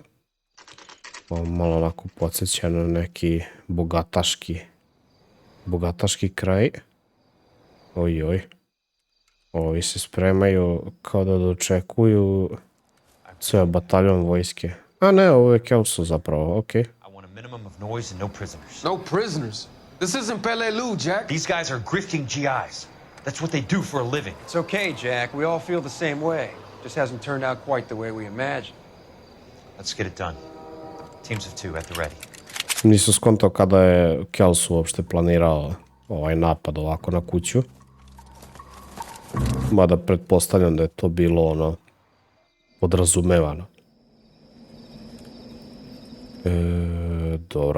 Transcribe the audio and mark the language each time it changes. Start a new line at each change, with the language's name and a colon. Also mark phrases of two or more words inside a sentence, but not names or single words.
Bosnian: Malo onako podsjeća na neki bogataški kraj. Ojoj. Ovi se spremaju kao da dočekuju sve bataljon vojske. A ne, ovo je Kelso zapravo, okej.
English: I want a minimum of noise and no prisoners. No prisoners? This isn't Pelelu, Jack. These guys are grifting GIs. That's what they do for a living. It's okay, Jack. We all feel the same way. Just hasn't turned out quite the way we imagined. Let's get it done. Teams of 2 at the ready.
Bosnian: Nisam skontao kada je Kels uopšte planirao ovaj napad ovako na kuću. Mada pretpostavljam da je to bilo ono podrazumevano. Dobro.